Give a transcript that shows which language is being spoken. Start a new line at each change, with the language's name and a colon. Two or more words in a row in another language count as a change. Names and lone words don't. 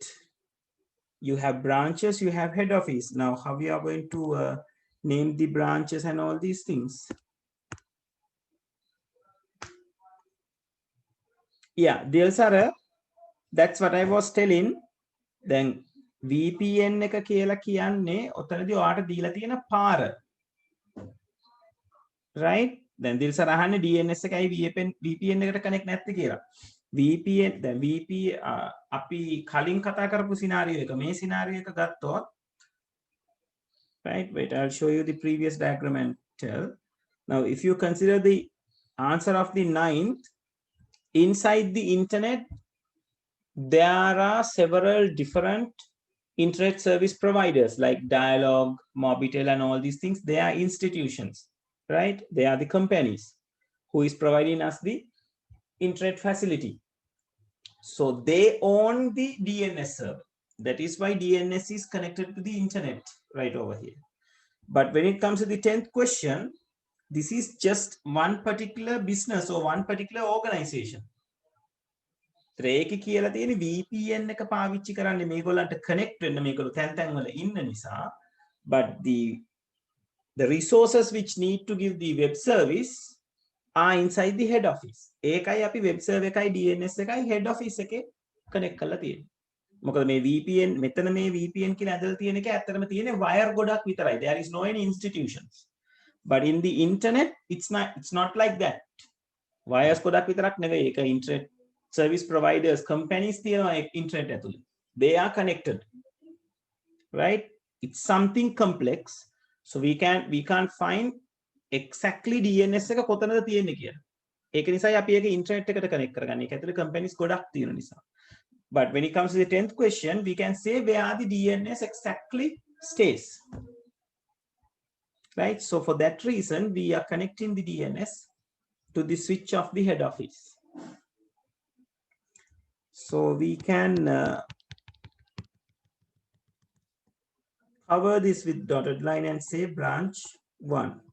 English: You have branches, you have head office. Now how we are going to name the branches and all these things? Yeah, that's what I was telling.
Sinhala: Then VPN එක කියලා කියන්නේ ඔතනදී ඔයාට දීලා තියෙන පාර.
English: Right? Then
Sinhala: දිල්සර අහන්නේ DNS එකයි VPN එකට connect නැත්තේ කියලා. VPN දැන් අපි කලින් කතා කරපු scenario එක මේ scenario එක ගත්තොත්,
English: right? Wait, I'll show you the previous diagram and tell. Now if you consider the answer of the 9th, inside the internet there are several different internet service providers like Dialog, Mobitel and all these things. They are institutions, right? They are the companies who is providing us the internet facility. So they own the DNS server. That is why DNS is connected to the internet right over here. But when it comes to the 10th question, this is just one particular business or one particular organization.
Sinhala: ඒකේ කියලා තියෙන VPN එක පාවිච්චි කරන්නේ මේගොල්ලන්ට connect වෙන්න මේගොල්ලෝ තැන් තැන් වල ඉන්න නිසා,
English: but the resources which need to give the web service are inside the head office.
Sinhala: ඒකයි අපි web server එකයි DNS එකයි head office එකේ connect කරලා තියෙන්නේ. මොකද මේ VPN මෙතන මේ VPN කියලා ඇදලා තියෙන එක ඇත්තටම තියෙන්නේ wire ගොඩක් විතරයි.
English: There is no any institutions. But in the internet it's not like that.
Sinhala: Wires ගොඩක් විතරක් නෙවෙයි. ඒක
English: internet service providers, companies
Sinhala: තියෙනවා internet ඇතුලේ.
English: They are connected. Right? It's something complex. So we can't find exactly DNS
Sinhala: එක කොතනද තියෙන්නේ කියලා. ඒක නිසායි අපි ඒක internet එකට connect කරගන්නේ. ඒක ඇතුලේ companies ගොඩක් තියෙන නිසා.
English: But when it comes to the 10th question, we can say where the DNS exactly stays. Right? So for that reason, we are connecting the DNS to the switch of the head office. So we can cover this with dotted line and say branch 1.